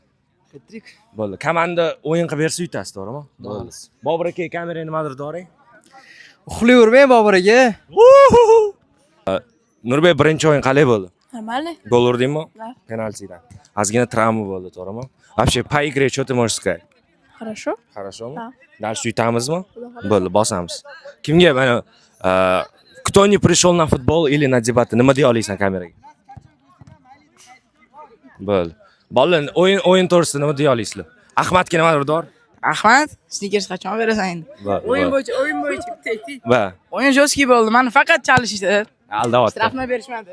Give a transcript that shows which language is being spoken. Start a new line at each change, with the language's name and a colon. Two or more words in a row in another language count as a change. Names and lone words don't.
Uzbek: Hat-trick. Bo'ldi. Komanda o'yin qilib bersa yutasiz, to'g'rimi? Bo'ldi. Bobur aka, kamerani nimadir doring. Uxlayvermang Bobur aka. Nurbek, birinchi o'yin qalay bo'ldi?
Russian: Нормально?
Uzbek: Gol urdingmi?
Russian: Да.
Uzbek: Penaltidan. Ozgina travma bo'ldi, to'g'rimi?
Russian: Вообще, по игре что ты можешь сказать? Хорошо. Хорошоmi? Да.
Uzbek: Dars yutamizmi? Bo'ldi, bosamiz. Kimga mana
Russian: кто не пришел на футбол или на дебаты,
Uzbek: nima deya olasan kameraga? Bo'ldi. Bolalar, o'yin to'g'risida nima deya olaysizlar? Ahmadga nimadir dor? Ahmad, snikers qachon berasan endi? O'yin bo'yicha bitta. Va, O'yin jo'ski bo'ldi. Mani faqat chalishdi. aldayapti. Strafma berishmadi.